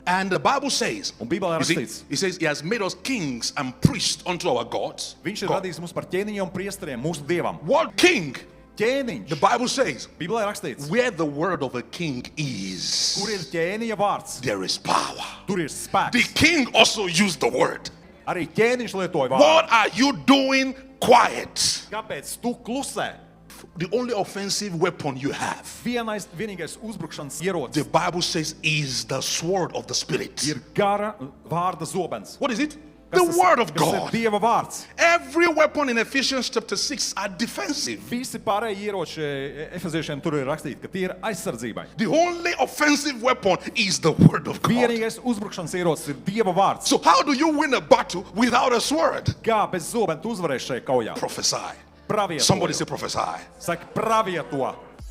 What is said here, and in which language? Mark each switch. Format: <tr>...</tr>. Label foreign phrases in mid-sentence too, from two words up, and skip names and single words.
<en>And the Bible says,</en> <lv>Un Bībelē</lv> <en>you see,</en> <lv>rakstīts,</lv> <en>it says, He has made us kings and priests unto our gods.</en> <lv>Viņš ir</lv> <en>God.</en> <lv>radījis mūs par ķēniņiem un priesteriem, mūsu dievam.</lv> <en>What king? The</en> <lv>Ķēniņš.</lv> <en>Bible says,</en> <lv>Bībelē rakstīts,</lv> <en>where the word of a king is,</en> <lv>kur ir ķēniņa vārds,</lv> <en>there is power.</en> <lv>tur ir</lv> <en>The</en> <lv>spēks.</lv> <en>king also used the word.</en> <lv>Arī ķēniņš lietoja</lv> <en>What</en> <lv>vārdu.</lv> <en>are you doing quiet?</en> <lv>Kāpēc tu klusē?</lv> <en>The only offensive weapon you have,</en> <lv>Vienīgais uzbrukšanas</lv> <en>the</en> <lv>ierocis</lv> <en>Bible says, is the sword of the Spirit.</en> <lv>ir gara vārda zobens.</lv> <en>What is it?</en> <lv>Kas</lv> <en>The</en> <lv>tas-</lv> <en>word of</en> <lv>kas ir</lv> <en>God.</en> <lv>Dieva vārds.</lv> <en>Every weapon in Ephesians chapter 6 are defensive.</en> <lv>Visi pārējie ieroči efeziešiem tur ir rakstīti, ka tie ir aizsardzībai.</lv> <en>The only offensive weapon is the word of God.</en> <lv>Vienīgais uzbrukšanas ierocis ir Dieva vārds.</lv> <en>So how do you win a battle without a sword?</en> <lv>Kā bez zobena tu uzvarēsi šajā kaujā?</lv> <en>Prophesy.</en> <lv>Pravieto.</lv> <en>Somebody say prophesy.</en> <lv>Saka, pravieto.</lv>